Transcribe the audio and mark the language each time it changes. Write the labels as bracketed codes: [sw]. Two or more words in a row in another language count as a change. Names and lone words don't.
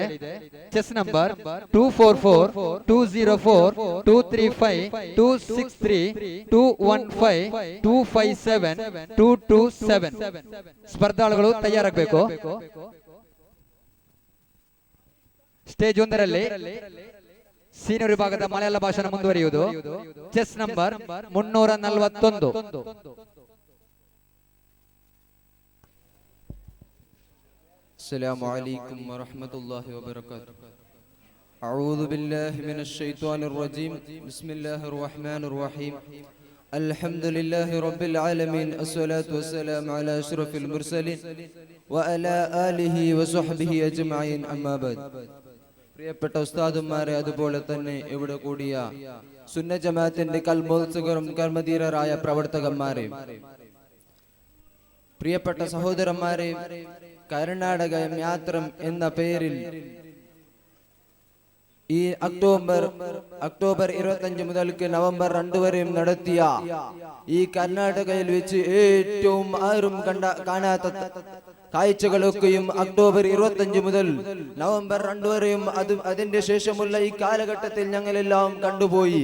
[en] chest number [kn] 244 204 235 263 215 257 227 ಸ್ಪರ್ಧಾಳುಗಳು ತಯಾರಾಗಬೇಕು. ಸ್ಟೇಜ್ 1ರಲ್ಲಿ ಸೀನಿಯರ್ ವಿಭಾಗದ ಮಲಯಾಳ ಭಾಷಣ ಮುಂದುವರಿಯುವುದು. [en] chest number 341. [ar] السلام عليكم ورحمة الله وبركاته. أعوذ بالله من الشيطان الرجيم. بسم الله الرحمن الرحيم. الحمد لله رب العالمين. الصلاة والسلام على أشرف المرسلين وعلى آله وصحبه أجمعين. أما بعد. [ml] പ്രിയപ്പെട്ട ഉസ്താദുമാരെ, അതുപോലെ തന്നെ ഇവിടെ കൂടിയ സുന്ന ജമാഅത്തിന്റെ കൽബോത്സകരും കർമ്മധീരരായ പ്രവർത്തകന്മാരെ, പ്രിയപ്പെട്ട സഹോദരന്മാരെ, കർണാടക യാത്ര എന്ന പേരിൽ ഈ ഒക്ടോബർ 25 മുതൽക്ക് നവംബർ 2 വരെയും നടത്തിയ ഈ കർണാടകയിൽ വെച്ച് ഏറ്റവും ആരും കാണാത്ത കാഴ്ചകളൊക്കെയും ഒക്ടോബർ 25 മുതൽ നവംബർ 2 വരെയും അതിന്റെ ശേഷമുള്ള ഈ കാലഘട്ടത്തിൽ ഞങ്ങളെല്ലാം കണ്ടുപോയി.